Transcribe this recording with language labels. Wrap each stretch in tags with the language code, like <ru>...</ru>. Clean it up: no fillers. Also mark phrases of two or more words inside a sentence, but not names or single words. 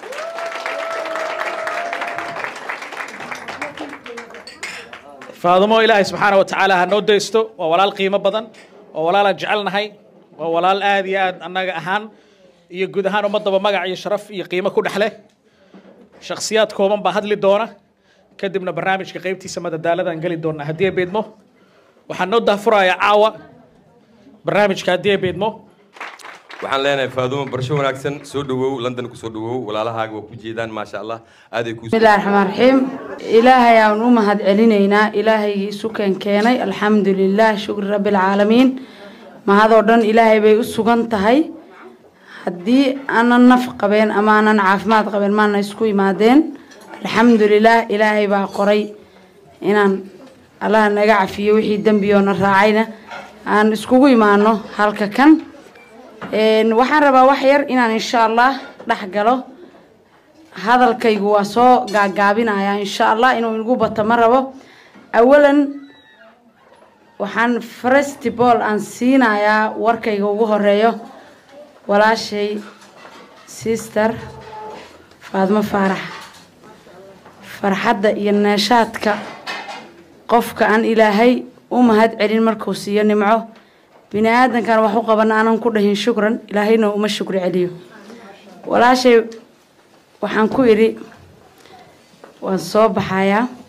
<so>Faaduma Ilaahay</so> <ar>سبحانه وتعالى</ar> <so>ha noo deysto waa walaal qiimo badan oo walaal jecelnahay waa walaal aad iyo aad annaga ahaan iyo guud ahaan ummadaba magac iyo sharaf iyo qiimo ku dhaxle shakhsiyaad kooban baa hadli doona kadibna barnaamijka qaybtiisa madadaaladan gali doona hadii ay beedmo waxaan noo daafurayaa caawa barnaamijka hadii ay beedmo waxaan leenahay Faaduma barsho wanaagsan soo dhawow London ku soo dhawow walaalahaaga waa ku jeedaan</so> <ar>ما شاء الله</ar> <so>aad ay ku</so> <ar>بسم الله الرحمن الرحيم</ar> <so>ilaahay aan u mahad celinaynaa ilaahay isu keenay</so> <ar>الحمد لله شكر رب العالمين</ar> <so>mahadoo dhan ilaahay bay u sugan tahay haddii aanan naf qabeen ama aanan caafimaad qabeen maana isku imaadeen alxamdulillah ilaahay baa qoray inaan Allah naga cafiyo wixii dambiyoona raacayna aan iskugu imaano halka kan waxaan rabaa wax yar inaan</so> <ar>إن شاء الله</ar> <so>dhex galo hadalkaygu waa soo gaagaabinayaa</so> <ar>إن شاء الله</ar> <so>inuu igu bato ma rabo awalan waxaan</so> <en>first ball</en> <so>aan siinayaa warkayga ugu horeeyo walaashay sister Faaduma Faarax farxadda iyo neeshaadka qofka aan ilaahay u mahad celin markuu siiyo nimco bini aadankan wax u qaban aanan ku dhahin shukran ilaahayna uma shukri celiyo walaashay waxaan ku iri waan soo baxayaa</so>